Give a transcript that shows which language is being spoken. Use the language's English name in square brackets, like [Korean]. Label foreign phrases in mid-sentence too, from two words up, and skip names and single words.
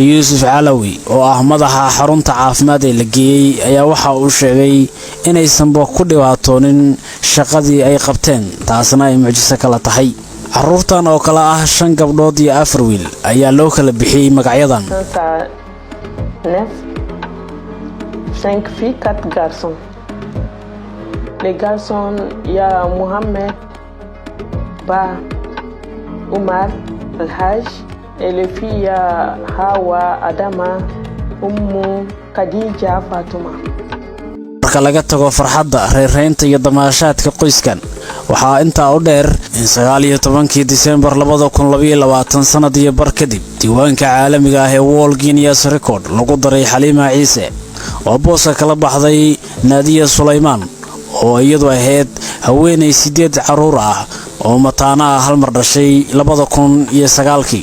[Somali] Yusuf Alawi oo ah madaxa xarunta caafimaad ee la geeyay ayaa waxa uu sheegay inaysan ku dhibaatoonin shaqadii ay qabteen taasna ay mucjiso kala tahay caruurtan oo kala ah 5 gabdhood iyo 4 wiil ayaa loo kala bixiyay magacyadan [French] 5 filles 4 garçons. Les garçons il y a Mohamed, Ba, Omar, Al-Haj, et les filles il y a Hawa, Adama, Ummu, Khadija, Fatuma. [Somali] marka laga tago farxadda reereynta iyo damaashaadka qoyskan waxaa inta u dheer in 19 December 2022 sanadii bar kadib diiwaanka caalamiga ah ee World Guinness Record lagu daray Halima Ciise oo booska kala baxday Nadia Sulaiman oo iyadu ahayd haweeney 8 caruur ah oo mataana hal mar dhashay 2009